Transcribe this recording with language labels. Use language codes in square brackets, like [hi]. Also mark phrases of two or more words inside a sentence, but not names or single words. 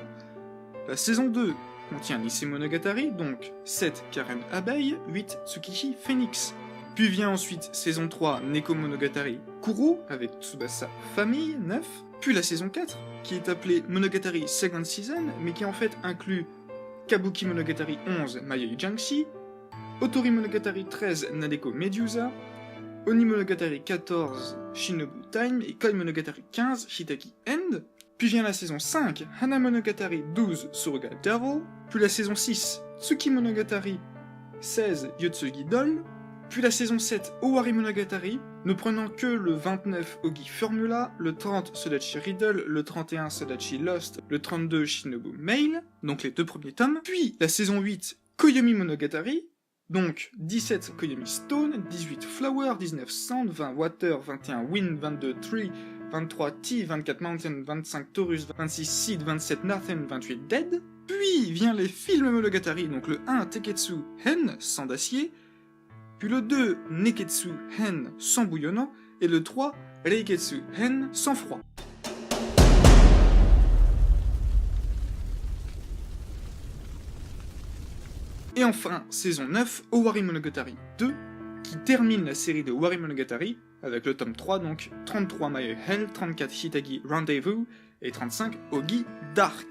[fr] La saison 2 contient Nisei Monogatari, donc 7. Karen Abeille, 8. Tsukihi Phoenix. Puis vient ensuite saison 3, Neko Monogatari Kuro, avec Tsubasa Famille, 9. Puis la saison 4, qui est appelée Monogatari Second Season, mais qui en fait inclut Kabuki Monogatari 11, Mayoi Janshi, Otori Monogatari 13, Nadeko Medusa, Oni Monogatari 14, Shinobu Time, et Koi Monogatari 15, Hitaki End. Puis vient la saison 5, Hana Monogatari 12, Suruga Devil. Puis la saison 6, Tsuki Monogatari 16, Yotsugi Doll. Puis la saison 7, Owari Monogatari, ne prenant que le 29 Ogi Formula, le 30 Sodachi Riddle, le 31 Sodachi Lost, le 32 Shinobu Mail, donc les 2 premiers tomes. Puis la saison 8, Koyomi Monogatari, donc 17 Koyomi Stone, 18 Flower, 19 Sand, 20 Water, 21 Wind, 22 Tree, 23 Tea, 24 Mountain, 25 Taurus, 26 Seed, 27 Nothing, 28 Dead. Puis vient les films Monogatari, donc le 1 Teketsu Hen, sans d'acier, puis le 2 Neketsu Hen, sans bouillonnant, et le 3 Reiketsu Hen, sans froid. Et enfin, saison 9, Owari Monogatari 2, qui termine la série de Owari Monogatari, avec le tome 3, donc 33 Mayoi Hell, 34 Hitagi Rendezvous, et 35 Ogi Dark.